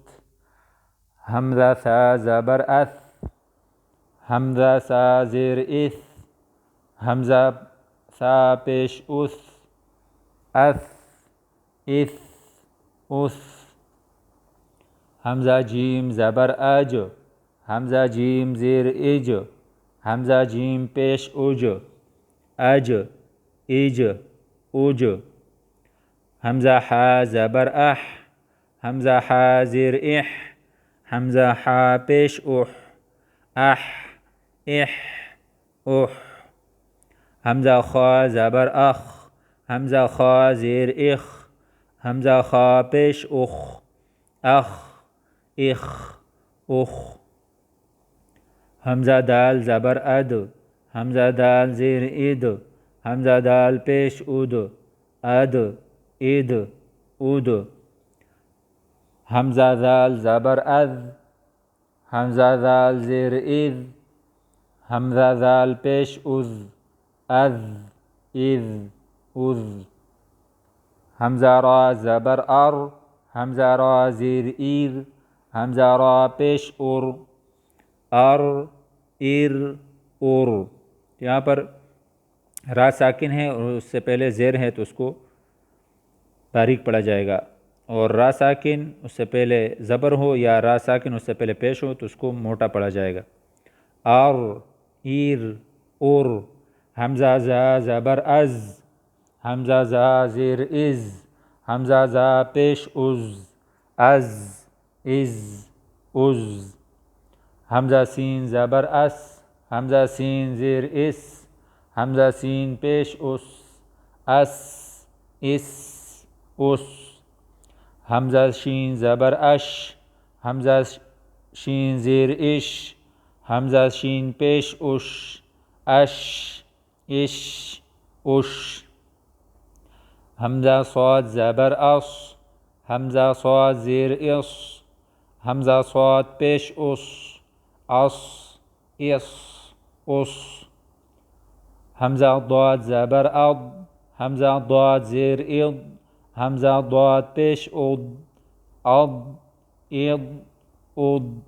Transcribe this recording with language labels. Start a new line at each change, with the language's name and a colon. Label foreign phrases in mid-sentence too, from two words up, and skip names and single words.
Urdu: حمزہ ثا زبر اث، حمزہ ثا زیر اث، حمزہ ثا پیش اس، اث، اث، اس۔ حمزہ جیم زبر اج، حمزہ جیم زیر اج، حمزہ جیم پیش اج، اج، اج، اج۔ حمزہ حا زبر اح، حمزہ حا زیر اح، حمزہ حا پیش اح، اح، اح، اح۔ حمزہ خا زبر اخ، حمزہ خا زیر اخ، حمزہ خا پیش اخ، اخ، اخ، اخ۔ حمزہ دال زبر اد، حمزہ دال زیر اد، حمزہ دال پیش اد، اد، اد، اد۔ حمزہ ذال زبر اذ، حمزہ ذال زیر اذ، حمزہ ذال پیش اذ، اذ، اذ، اذ۔ حمزہ را زبر ار، حمزہ را زیر ایر، حمزہ را پیش ار، ار، ار، ار۔ یہاں پر را ساکن ہے اور اس سے پہلے زیر ہے تو اس کو باریک پڑھا جائے گا، اور را ساکن اس سے پہلے زبر ہو یا را ساکن اس سے پہلے پیش ہو تو اس کو موٹا پڑھا جائے گا۔ ار، ایر، ار۔ حمزہ زا زبر از، حمزہ زا زیر از، حمزہ زا پیش از، از، از، از۔ حمزہ سین زبر اس، حمزہ سین زیر اس، حمزہ سین پیش اس، اس، اس، اس۔ حمزہ شین زبر اش، حمزہ شین زیر اش، حمزہ شین پیش اش، اش، اش، اش۔ حمزہ صاد زبر اص، حمزہ صاد زیر اص، حمزہ صاد پیش اس، اص، اس، اس۔ حمزہ ضاد زبر اض، حمزہ ضاد زیر اض، حمزہ ضاد پیش اض، اض، اض، اض۔